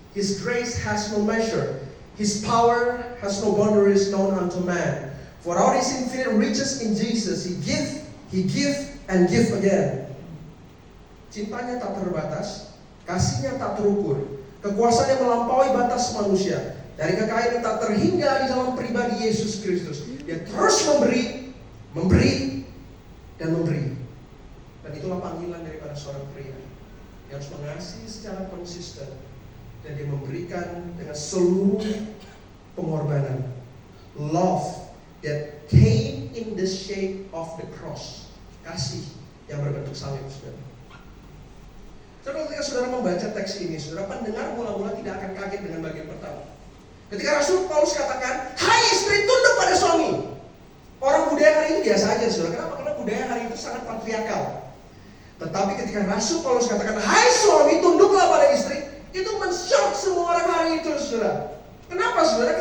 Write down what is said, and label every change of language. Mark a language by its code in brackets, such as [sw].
[en] His grace has no measure. His power has no boundaries known unto man. For out his infinite riches in Jesus, He give, and give again. [id] Cintanya tak terbatas, kasihnya tak terukur, kekuasaannya melampaui batas manusia. Dari kekayaan yang tak terhingga di dalam pribadi Yesus Kristus, Dia terus memberi, dan memberi. Dan itulah panggilan daripada seorang pria yang harus mengasihi secara konsisten, dan dia memberikan dengan seluruh pengorbanan. [en] Love that came in the shape of the cross. [id] Kasih yang berbentuk salib, saudara. Saudara, ketika saudara membaca teks ini, saudara pendengar mula-mula tidak akan kaget dengan bagian pertama. Ketika Rasul Paulus katakan, "Hai istri, tunduk pada suami." Orang budaya hari itu biasa aja, saudara. Kenapa? Karena budaya hari itu sangat patriarkal. Tetapi ketika Rasul Paulus katakan, "Hai suami, tunduklah pada istri," itu men-shock semua orang hari itu, saudara. Kenapa, saudara?